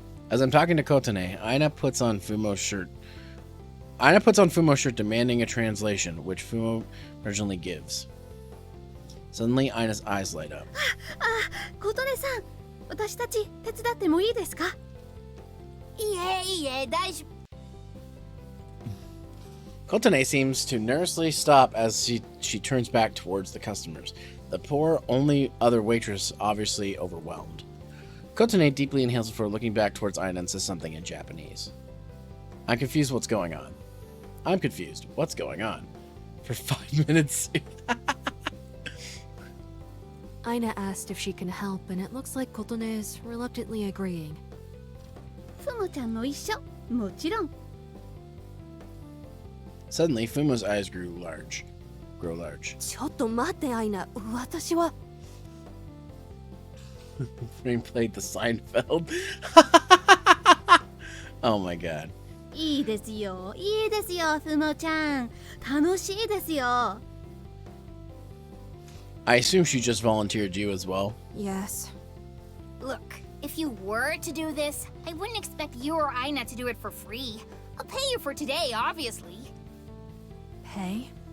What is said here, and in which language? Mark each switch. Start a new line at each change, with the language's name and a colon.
English: As I'm talking to Kotane, Aina puts on Fumo's shirt. Aina puts on Fumo's shirt demanding a translation, which Fumo originally gives. Suddenly, Aina's eyes light up.
Japanese: 琴音さん、私たち手伝ってもいいですか? いいえ、大丈夫。
English: Kotane seems to nervously stop as she turns back towards the customers. The poor, only other waitress obviously overwhelmed. Kotane deeply inhales before looking back towards Aina and says something in Japanese. I'm confused what's going on. I'm confused. What's going on? For 5 minutes. Aina asked if she can help, and it looks like Kotone is reluctantly agreeing.
Japanese: ふもちゃんも一緒。もちろん。
English: Suddenly, Fumo's eyes grow large.
Japanese: ちょっと待って、アイナ。私は。
English: Frame played the Seinfeld. Oh my god.
Japanese: いいですよ、いいですよ、ふもちゃん。楽しいですよ。
English: I assume she just volunteered you as well. Yes. Look, if you were to do this, I wouldn't expect you or Aina to do it for free. I'll pay you for today, obviously. Pay?